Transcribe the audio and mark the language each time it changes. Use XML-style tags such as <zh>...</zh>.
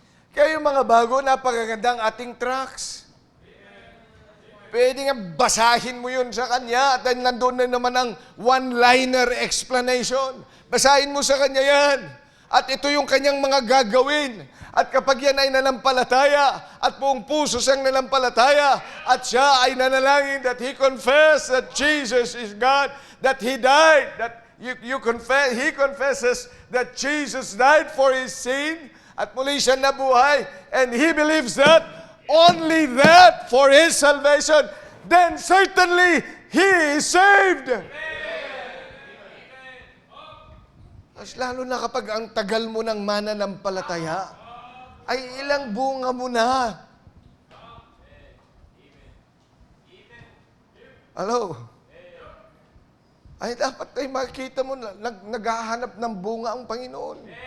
<tl>Kaya yung mga bago, napakagandang ating tracks. Pwede nga basahin mo yun sa kanya at nandun na naman ang one-liner explanation. Basahin mo sa kanya yan. At ito yung kanyang mga gagawin. At kapag yan ay nanampalataya at buong puso siyang nanampalataya at siya ay nanalangin</tl> <en>that he confess that Jesus is God, that he died, that he confesses that Jesus died for his sin</en> <tl>at muli siya nabuhay</tl> <en>and he believes that, only that for his salvation, then certainly he is saved.</en> <tl>Mas lalo na kapag ang tagal mo ng mananampalataya, ay ilang bunga mo na. Hello? Ay dapat ay makita mo na naghahanap ng bunga ang Panginoon.</tl>